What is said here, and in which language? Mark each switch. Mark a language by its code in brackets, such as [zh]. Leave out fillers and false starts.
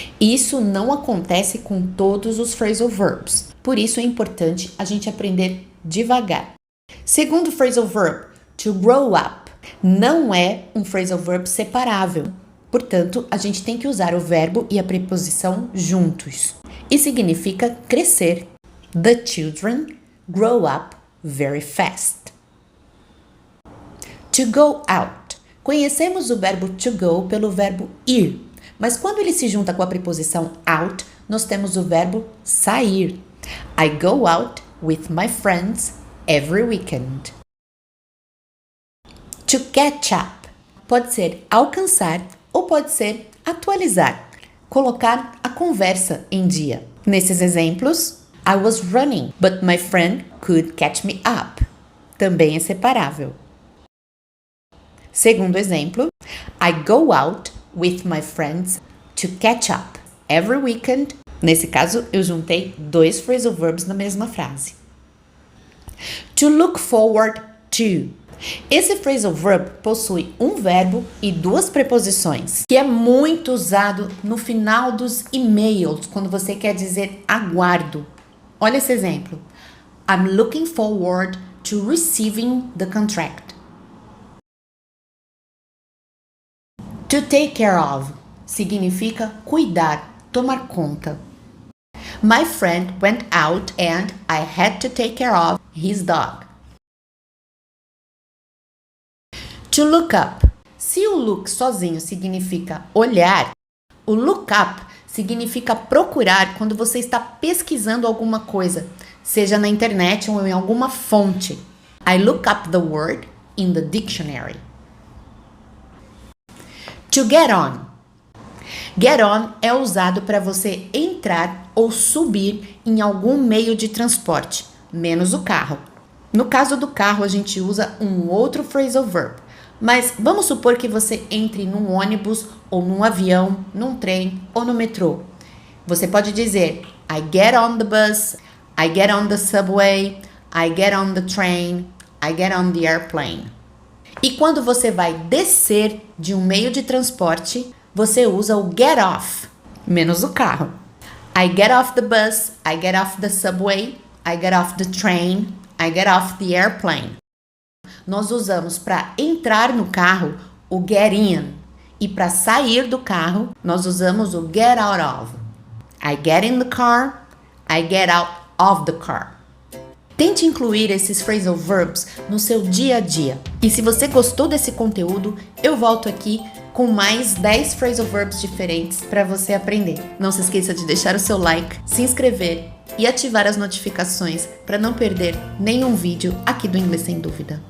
[pt] Isso não acontece com todos os phrasal verbs. Por isso é importante a gente aprender devagar. Segundo phrasal verb, to grow up, não é um phrasal verb separável. Portanto, a gente tem que usar o verbo e a preposição juntos. E significa crescer. [en] The children grow up very fast. To go out. [pt] Conhecemos o verbo to go pelo verbo ir, mas quando ele se junta com a preposição out, nós temos o verbo sair. [en] I go out with my friends every weekend. To catch up. [pt] Pode ser alcançar ou pode ser atualizar, colocar a conversa em dia. Nesses exemplos, [en] I was running, but my friend could catch me up. [pt] Também é separável. Segundo exemplo, [en] I go out with my friends to catch up every weekend. [pt] Nesse caso, eu juntei dois phrasal verbs na mesma frase. To look forward to. Esse phrasal verb possui um verbo e duas preposições, que é muito usado no final dos e-mails, quando você quer dizer aguardo. Olha esse exemplo. [en] I'm looking forward to receiving the contract. [pt] To take care of significa cuidar, tomar conta. [en] My friend went out and I had to take care of his dog. To look up. [pt] Se o look sozinho significa olhar, o look up significa procurar quando você está pesquisando alguma coisa, seja na internet ou em alguma fonte. [en] I look up the word in the dictionary. To get on. [pt] Get on é usado para você entrar ou subir em algum meio de transporte, menos o carro. No caso do carro, a gente usa um outro phrasal verb. Mas vamos supor que você entre num ônibus ou num avião, num trem ou no metrô. Você pode dizer [en] I get on the bus, I get on the subway, I get on the train, I get on the airplane. [pt] E quando você vai descer de um meio de transporte, você usa o get off, menos o carro. [en] I get off the bus, I get off the subway, I get off the train, I get off the airplane. [pt] Nós usamos para entrar no carro o get in e para sair do carro nós usamos o get out of. [en] I get in the car, I get out of the car. [pt] Tente incluir esses phrasal verbs no seu dia a dia. E se você gostou desse conteúdo, eu volto aqui com mais 10 phrasal verbs diferentes para você aprender. Não se esqueça de deixar o seu like, se inscrever e ativar as notificações para não perder nenhum vídeo aqui do Inglês Sem Dúvida.